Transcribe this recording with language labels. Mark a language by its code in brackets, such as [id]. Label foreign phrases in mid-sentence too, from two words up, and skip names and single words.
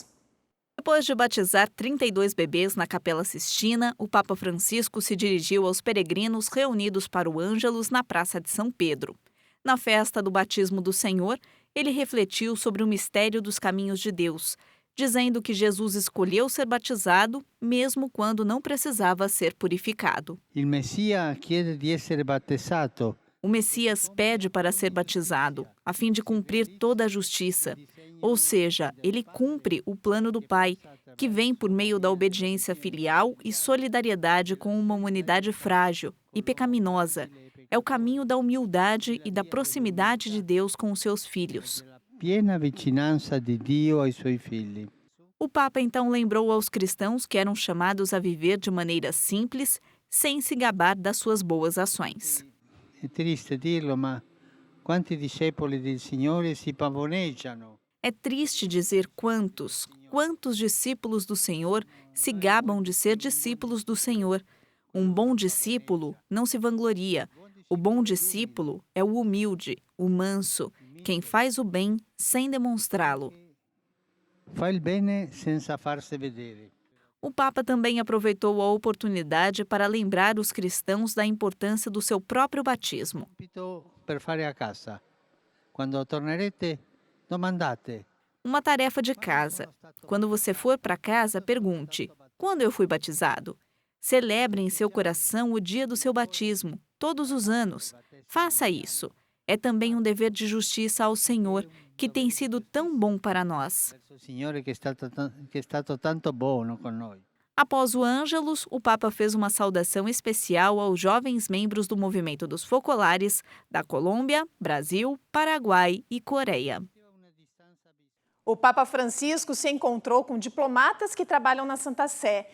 [pt] Depois de batizar 32 bebês na Capela Sistina, o Papa Francisco se dirigiu aos peregrinos reunidos para o Ângelus na Praça de São Pedro. Na festa do batismo do Senhor, ele refletiu sobre o mistério dos caminhos de Deus, dizendo que Jesus escolheu ser batizado mesmo quando não precisava ser purificado. [it] Il Messia chiede di essere battezzato. [pt] O Messias pede para ser batizado, a fim de cumprir toda a justiça. Ou seja, ele cumpre o plano do Pai, que vem por meio da obediência filial e solidariedade com uma humanidade frágil e pecaminosa. É o caminho da humildade e da proximidade de Deus com os seus filhos. [it] Piena vicinanza di Dio ai suoi figli. [pt] O Papa então lembrou aos cristãos que eram chamados a viver de maneira simples, sem se gabar das suas boas ações. [it] È triste dirlo, ma quanti discepoli del Signore si pavoneggiano. [pt] É triste dizer quantos discípulos do Senhor se gabam de ser discípulos do Senhor. Um bom discípulo não se vangloria. O bom discípulo é o humilde, o manso, quem faz o bem sem demonstrá-lo. [it] Fa il bene senza farsi vedere. [pt] O Papa também aproveitou a oportunidade para lembrar os cristãos da importância do seu próprio batismo. [it] Compito per fare a casa. Quando tornerete, domandate. [pt] Uma tarefa de casa. Quando você for para casa, pergunte: quando eu fui batizado? Celebre em seu coração o dia do seu batismo, todos os anos. Faça isso. É também um dever de justiça ao Senhor, que tem sido tão bom para nós. [it] Verso il Signore che è stato tanto buono con noi. [pt] Após o Ângelus, o Papa fez uma saudação especial aos jovens membros do movimento dos focolares da Colômbia, Brasil, Paraguai e Coreia. O Papa Francisco se encontrou com diplomatas que trabalham na Santa Sé.